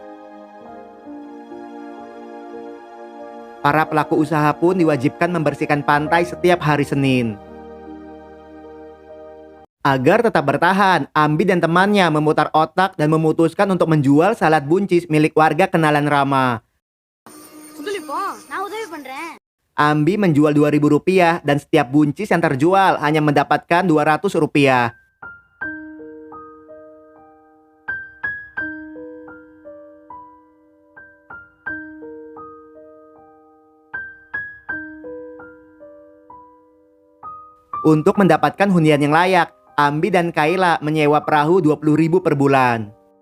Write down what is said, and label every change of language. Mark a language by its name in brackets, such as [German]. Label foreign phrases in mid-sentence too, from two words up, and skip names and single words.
[Indonesian] Para pelaku usaha pun diwajibkan membersihkan pantai setiap hari Senin. Agar tetap bertahan, Ambi dan temannya memutar otak dan memutuskan untuk menjual salad buncis milik warga kenalan Rama. [Tamil] நான் உதவி பண்றேன். [Indonesian] Ambi menjual Rp2.000 dan setiap buncis yang terjual hanya mendapatkan Rp200. Untuk mendapatkan hunian yang layak, Ambi dan Kayla menyewa perahu Rp20.000 per bulan.